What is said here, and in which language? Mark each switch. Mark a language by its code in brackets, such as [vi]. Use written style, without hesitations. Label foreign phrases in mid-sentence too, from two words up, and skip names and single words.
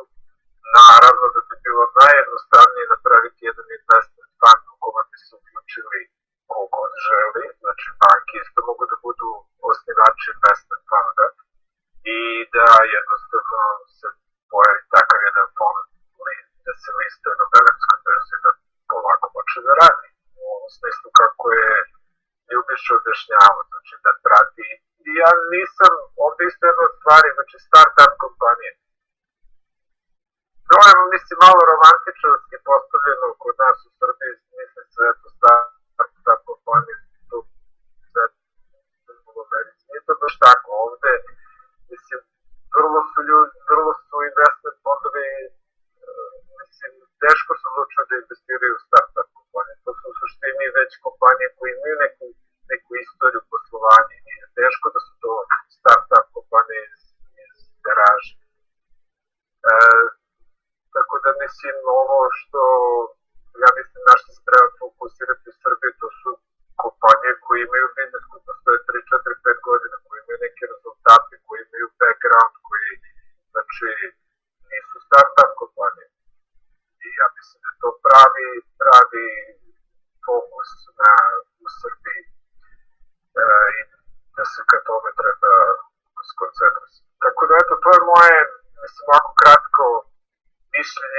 [sr] Naravno da bi bilo najjednostavnije napraviti jedan [en] investment fund [sr] u kome bi se uključili kogod želi, znači banke isto mogu da budu osnivači investment fonda i da jednostavno se pojavi takav jedan fond da se listuje na Beogradskoj berzi da polako počne da radi. U ovom smislu kako je Ljubiša objašnjava, znači da prati. I ja nisam, ovde isto jedna od stvari, znači start-up kompanije. To je, mislim, malo romantičarski postavljeno kod nas u Srbiji, mislim se, eto, start-up kompanije, tu sve u Americi. Nije to baš tako, ovde, mislim, vrlo su investment fondovi, mislim, teško su odlučili da investiraju u start-up kompanije. To su u suštini već kompanije koje imaju neku istoriju poslovanja i je teško da su to start-up kompanije iz garaže. Tako da mislim ovo što ja mislim na što se treba fokusirati u Srbiji, to su kompanije koje imaju biznes koji postoje 3, 4, 5 godina, koji imaju neke rezultate, koji imaju background, koji znači nisu start-up kompanije. I ja mislim da je to pravi fokus u Srbiji i da se ka tome treba skoncentrisati. Tako da eto, to je moje, mislim, ovako kratko mišljenje.